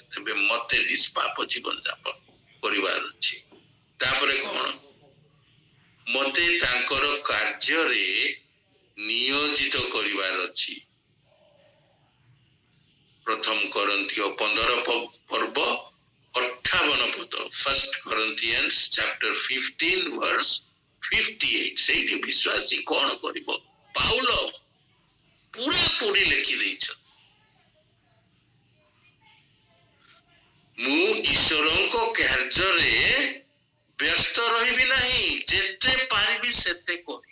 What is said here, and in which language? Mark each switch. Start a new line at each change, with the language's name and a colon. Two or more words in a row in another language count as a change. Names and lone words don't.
Odia: ତେବେ ମତେ ନିଷ୍ପାପ ଜୀବନ ଯାପନ କରିବାର ଅଛି। ତାପରେ କଣ? ମତେ ତାଙ୍କର କାର୍ଯ୍ୟରେ ନିୟୋଜିତ କରିବାର ଅଛି। ପ୍ରଥମ କରନ୍ଥୀୟ 15 ପର୍ବ 58 ପଦ, 1
English: Corinthians chapter 15 verse 58।
Odia: ସେଇଠି ବିଶ୍ୱାସୀ କଣ କରିବ? ପାଉଲ ପୁରା ପୁରି ଲେଖି ଦେଇଛ, ମୁଁ ଈଶ୍ୱରଙ୍କ କାର୍ଯ୍ୟରେ ବ୍ୟସ୍ତ ରହିବି ନାହିଁ, ଯେତେ ପାରିବି ସେତେ କରି।